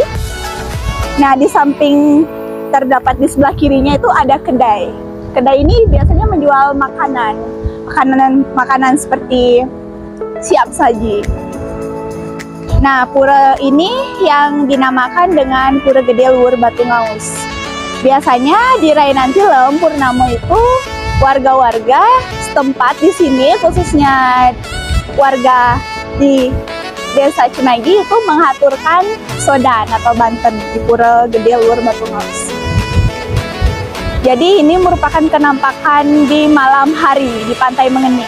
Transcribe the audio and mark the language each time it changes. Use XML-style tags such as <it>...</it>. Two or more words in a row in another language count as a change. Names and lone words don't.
<id>Nah, di samping terdapat di sebelah kirinya itu ada kedai. Kedai ini biasanya menjual makanan seperti siap saji. Nah, pura ini yang dinamakan dengan Pura Gede Luhur Batu Ngaus. Biasanya di Rainan Tilem Purnamo itu warga-warga setempat di sini, khususnya warga di Desa Cemagi itu menghaturkan sodan atau banten di Pura Gede Luhur Batu Ngaus. Jadi ini merupakan kenampakan di malam hari di Pantai Mengening.</id>